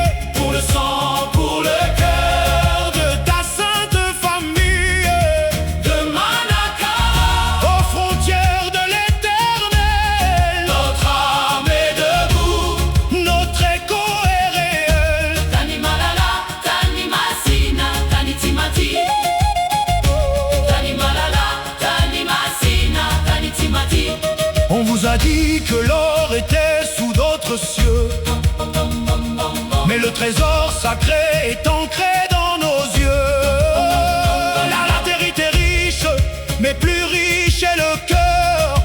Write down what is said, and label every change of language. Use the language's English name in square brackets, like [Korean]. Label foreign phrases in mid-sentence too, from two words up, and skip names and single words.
[French] pour le sang, pour le cœur de ta sainte famille. de Manakara, Aux frontières de l'éternel, notre âme est debout. notre écho est réel. [Malagasy] Tani Malala, Tani Masina, Tani Timati. Tani Malala, Tani Masina, Tani Timati. [French] On vous a dit que l'or était sous d'autres cieux, mais le trésor sacré est ancré dans nos yeux. La latérite est riche, mais plus riche est le cœur.